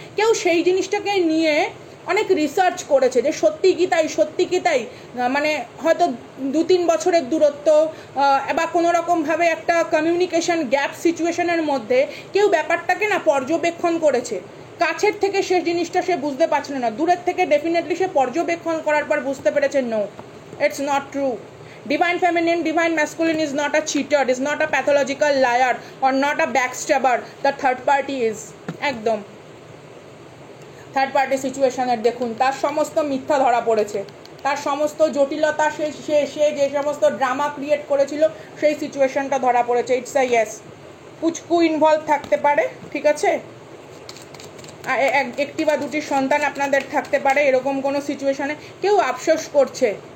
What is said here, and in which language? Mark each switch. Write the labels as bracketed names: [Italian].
[Bangla] কেউ সেই জিনিসটাকে নিয়ে অনেক রিসার্চ করেছে যে সত্যি কি তাই, মানে হয়তো 2-3 বছরের দূরত্ব বা কোনো রকমভাবে একটা কমিউনিকেশন গ্যাপ সিচুয়েশনের মধ্যে কেউ ব্যাপারটাকে না পর্যবেক্ষণ করেছে। কাছের থেকে সে জিনিসটা সে বুঝতে পারছিল না, দূরের থেকে ডেফিনেটলি সে পর্যবেক্ষণ করার পর বুঝতে পেরেছে [English] No, it's not true. Divine feminine, divine masculine is not a cheater, is not a pathological liar, or not a backstabber. The third party is. [Bangla] একদম থার্ড পার্টি সিচুয়েশনের দেখুন তার সমস্ত মিথ্যা ধরা পড়েছে, তার সমস্ত জটিলতা, সে যে সমস্ত ড্রামা ক্রিয়েট করেছিল সেই সিচুয়েশনটা ধরা পড়েছে। [English] It's a yes. [Bangla] পুচকু ইনভলভ থাকতে পারে, ঠিক আছে, একটি বা দুটি সন্তান আপনাদের থাকতে পারে, এরকম কোনো সিচুয়েশনে কেউ আফসোস করছে।